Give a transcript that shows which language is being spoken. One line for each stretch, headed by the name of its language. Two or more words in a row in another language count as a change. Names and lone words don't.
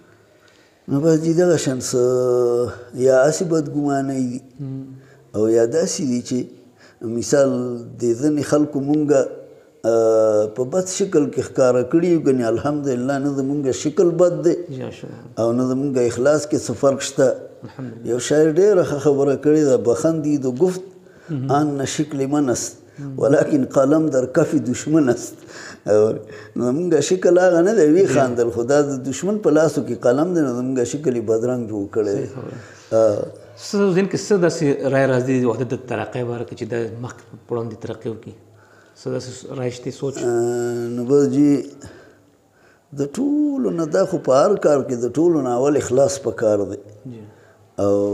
Pashto: نو بس دي دغه شان څه یا هسې بدګمانۍ دي او یا داسې دي چې مثال د ځینې خلکو مونږه په بد شکل کې ښکاره کړي یو ګنې الحمدلله نه زمونږ شکل بد دی او نه زمونږ اخلاص کې څه فرق شته یو شاعر ډېره ښه خبره کړې ده
Persian: بخندی دو گفت آن شکل من است ولکن قلم در کف دشمن است
Pashto: زمونږ شکل هغه نه دی وی خاندل خو دا د دشمن په لاسو کې قلم دی نو زمونږ شکل یې بدرنګ جوړ کړی دی څه ذهن کې څه داسې رایې راځي د وحدت د ترقۍ باره کې چې دا مخکې په وړاندې ترقي وکړي څه داسې رایې شته سوچ نو بس جي د ټولو نه دا خو په هر کار کې د ټولو نه اول اخلاص پکار دی او